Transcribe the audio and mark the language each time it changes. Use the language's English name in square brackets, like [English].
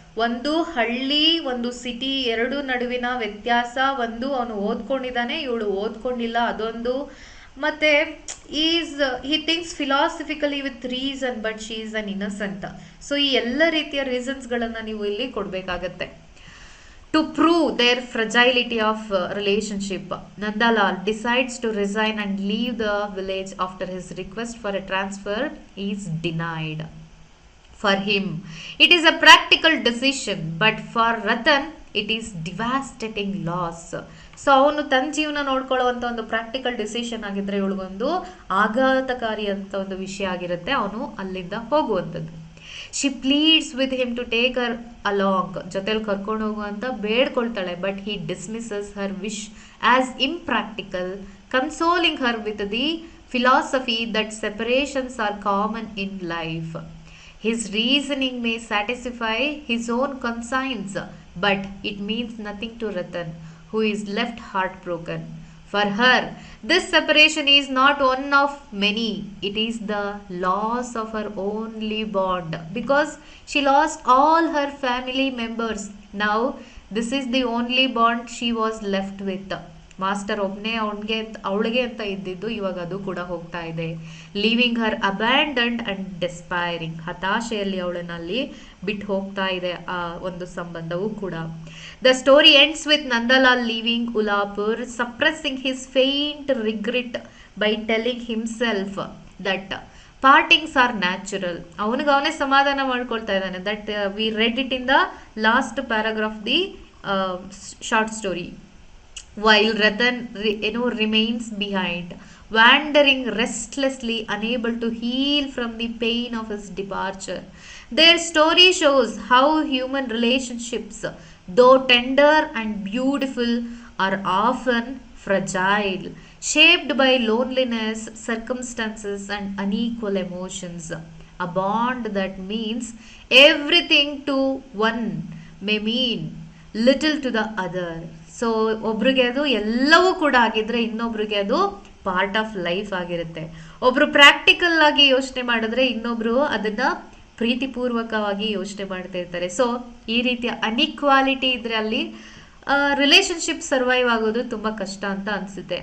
[Kannada] ಒಂದು ಹಳ್ಳಿ, ಒಂದು ಸಿಟಿ, ಎರಡು ನಡುವಿನ ವ್ಯತ್ಯಾಸ. ಒಂದು ಅವನು ಓದ್ಕೊಂಡಿದ್ದಾನೆ, ಇವಳು ಓದ್ಕೊಂಡಿಲ್ಲ, ಅದೊಂದು. ಮತ್ತೆ [English] He thinks philosophically with reason, but she is an innocent. [Kannada] So ಈ ಎಲ್ಲ ರೀತಿಯ ರೀಸನ್ಸ್ಗಳನ್ನು ನೀವು ಇಲ್ಲಿ ಕೊಡಬೇಕಾಗತ್ತೆ. [English] To prove their fragility of relationship, Nandalal decides to resign and leave the village after his request for a transfer is denied. For him, it is a practical decision, but for Ratan, it is devastating loss. [Kannada] So ಅವನು ತನ್ನ ಜೀವನ ನೋಡ್ಕೊಳ್ಳುವಂಥ ಒಂದು practical decision ಆಗಿದ್ರೆ ಇವಳಿಗೊಂದು ಆಘಾತಕಾರಿ ಅಂತ ಒಂದು ವಿಷಯ ಆಗಿರುತ್ತೆ ಅವನು ಅಲ್ಲಿಂದ ಹೋಗುವಂಥದ್ದು. [English] she pleads with him to take her along, [Kannada] ಜೊತೆಲಿ ಕರ್ಕೊಂಡು ಹೋಗು ಅಂತ ಬೇಡ್ಕೊಳ್ತಾಳೆ. [English] But he dismisses her wish as impractical, consoling her with the philosophy that separations are common in life. His reasoning may satisfy his own conscience, but it means nothing to Ratan, who is left heartbroken. For her, this separation is not one of many. It is the loss of her only bond, because she lost all her family members. Now, this is the only bond she was left with. [Kannada] Master ಒಬ್ಬನೇ ಅವಳಿಗೆ ಅಂತ ಇದ್ದಿದ್ದು ಇವಾಗ ಅದು ಕೂಡ ಹೋಗ್ತಾ ಇದೆ. [English] leaving her abandoned and despairing, [Kannada] ಹತಾಶೆಯಲ್ಲಿ ಅವಳನ್ನಲ್ಲಿ ಬಿಟ್ಟು ಹೋಗ್ತಾ ಇದೆ ಆ ಒಂದು ಸಂಬಂಧವೂ ಕೂಡ. [English] The story ends with Nandalal leaving Ulapur, suppressing his faint regret by telling himself that partings are natural. [Kannada] ಅವನಿಗೆ ಸಮಾಧಾನ ಮಾಡ್ಕೊಳ್ತಾ ಇದ್ದಾನೆ. [English] That we read it in the last paragraph the short story. While Ratan remains behind, wandering restlessly, unable to heal from the pain of his departure. Their story shows how human relationships, though tender and beautiful, are often fragile, shaped by loneliness, circumstances, and unequal emotions. A bond that means everything to one may mean little to the other. [Kannada] So ಒಬ್ರಿಗೆ ಅದು ಎಲ್ಲವೂ ಕೂಡ ಆಗಿದ್ರೆ ಇನ್ನೊಬ್ರಿಗೆ ಅದು [English] part of life [Kannada] ಆಗಿರುತ್ತೆ. ಒಬ್ರು practical ಆಗಿ ಯೋಚನೆ ಮಾಡಿದ್ರೆ ಇನ್ನೊಬ್ರು ಅದನ್ನ ಪ್ರೀತಿಪೂರ್ವಕವಾಗಿ ಯೋಚನೆ ಮಾಡ್ತಾ ಇರ್ತಾರೆ. ಸೊ ಈ ರೀತಿಯ ಅನ್ಇಕ್ವಾಲಿಟಿ ಇದ್ರೆ ಅಲ್ಲಿ ರಿಲೇಶನ್ಶಿಪ್ ಸರ್ವೈವ್ ಆಗೋದು ತುಂಬಾ ಕಷ್ಟ ಅಂತ ಅನ್ಸುತ್ತೆ.